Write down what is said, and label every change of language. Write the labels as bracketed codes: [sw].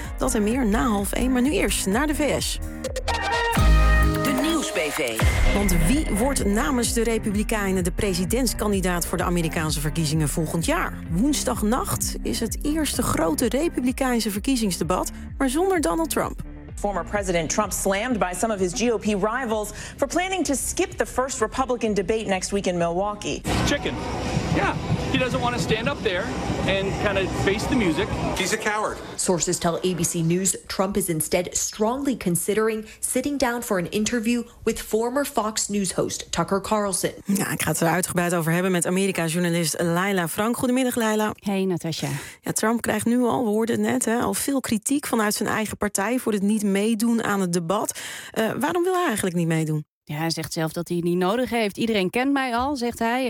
[nl] Dat en meer na 12:30. Maar nu eerst naar de VS. Want wie wordt namens de Republikeinen de presidentskandidaat voor de Amerikaanse verkiezingen volgend jaar? Woensdagnacht is het eerste grote Republikeinse verkiezingsdebat, maar zonder Donald Trump. [en] Former President Trump slammed by some of his GOP rivals for planning to skip the first Republican debate next week in Milwaukee. Chicken. Yeah. He doesn't want to stand up there and kind of face the music. He's a coward. Sources tell ABC News Trump is instead strongly considering sitting down for an interview with former Fox News host Tucker Carlson. [nl] Ja, ik ga het er uitgebreid over hebben met Amerika-journalist Leila Frank. Goedemiddag, Leila. [en] Hey, Natasha. [nl] Ja, Trump krijgt nu al, we hoorden net, hè, al veel kritiek vanuit zijn eigen partij voor het niet meedoen aan het debat. Waarom wil hij eigenlijk niet meedoen? Ja, hij zegt zelf dat hij het niet nodig heeft. Iedereen kent mij al, zegt hij.